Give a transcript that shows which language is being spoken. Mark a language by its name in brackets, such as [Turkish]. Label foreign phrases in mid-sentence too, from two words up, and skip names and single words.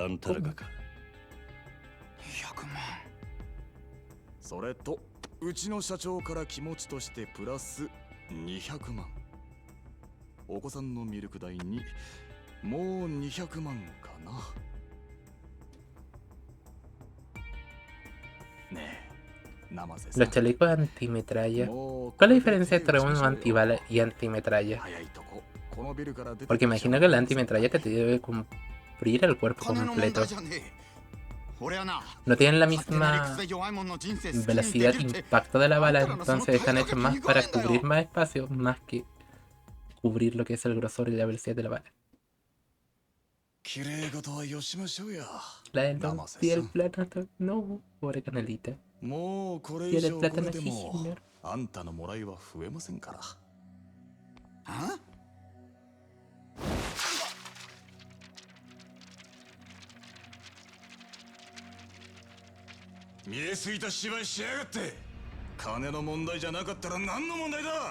[Japanese] あんたらがか。 200万。それとうちの社長から気持ちとしてプラス200万。お子さんのミルク代にもう200万かな。ねえ、生瀬さん。 [Spanish] Los chalecos antimetralla. ¿Cuál es la diferencia entre uno antibala y antimetralla? [Japanese] 早いとここのビルから出て [Spanish] Porque imagino que la antimetralla te debe cubrir el cuerpo [Japanese] 金の問 [Spanish] completo. [Japanese] 題じゃねえ。俺はな。 [Spanish] No tienen la [Japanese] 勝手な理 [Spanish] misma [Japanese] 屈で弱い者の人生好きにで [Spanish] velocidad [Japanese] き [Spanish] de [Japanese] るって [Spanish] impacto de la bala, entonces están hechos más para cubrir más espacio, más que cubrir lo que es el grosor y la velocidad de la bala. [Japanese] 綺麗事はよしましょうや。 [Spanish] La del don y el plátano, no, pobre canelita. [Japanese] もうこれ [Spanish] Y [Japanese] 以 [Spanish] el [Japanese] 上これ [Spanish] plátano [Japanese] で [Spanish] sí, [Japanese] も [Spanish] señor. [Japanese] あんたのもらいは増えませんから。あ。見えすぎた芝居しやがって。金の問題じゃなかったら何の問題だ。